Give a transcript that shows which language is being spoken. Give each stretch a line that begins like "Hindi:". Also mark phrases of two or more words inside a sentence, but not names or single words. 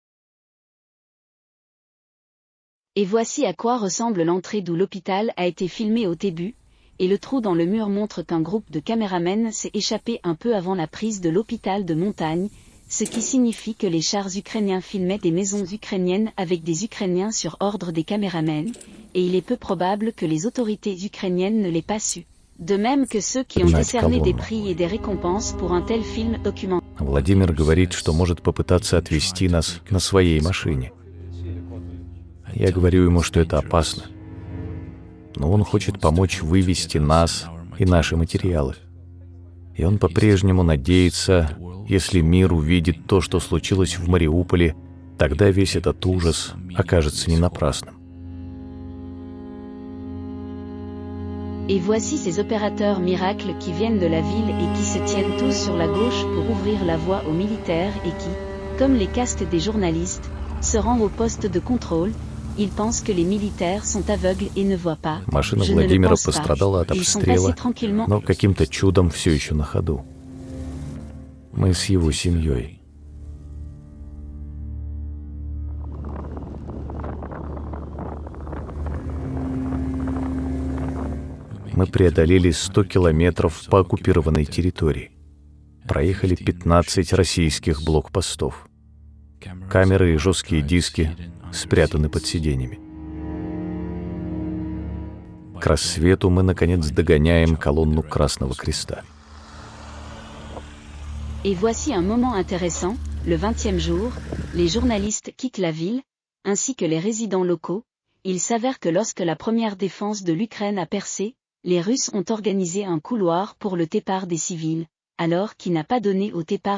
French: Et voici à quoi ressemble l'entrée d'où l'hôpital a été filmé au début, et le trou dans le mur montre qu'un groupe de caméramens s'est échappé un peu avant la prise de l'hôpital de montagne, ce qui signifie que les chars ukrainiens filmaient des maisons ukrainiennes avec des Ukrainiens sur ordre des caméramens, et il est peu probable que les autorités ukrainiennes ne l'aient pas su. De même que ceux qui ont décerné des prix et des récompenses pour un tel film documentaire.
Russian: Владимир говорит, что может попытаться отвезти нас на своей машине. Я говорю ему, что это опасно. Но он хочет помочь вывести нас и наши материалы. И он по-прежнему надеется, если мир увидит то, что случилось в Мариуполе, тогда весь этот ужас окажется не напрасным.
French: Et voici ces opérateurs miracles qui viennent de la ville et qui se tiennent tous sur la gauche pour ouvrir la voie aux militaires et qui, comme les casques des journalistes, se rendent au poste de contrôle. Ils pensent que les militaires sont aveugles et ne voient pas.
Russian: Машина
French: Je ne le
Russian: Владимира
French: pense pas.
Russian: пострадала от
French: Ils sont
Russian: обстрела,
French: passés tranquillement.
Russian: но каким-то чудом все еще на ходу. Мы с его семьей. Мы преодолели 100 километров по оккупированной территории. Проехали 15 российских блокпостов. Камеры и жесткие диски спрятаны под сиденьями. К рассвету мы, наконец, догоняем колонну Красного Креста.
French: Et voici un moment intéressant, le 20e jour, les journalistes quittent la ville, ainsi que les résidents locaux. Il s'avère que lorsque la première défense de l'Ukraine a percé, les Russes ont organisé un couloir pour le départ des civils, alors qui n'a pas donné au départ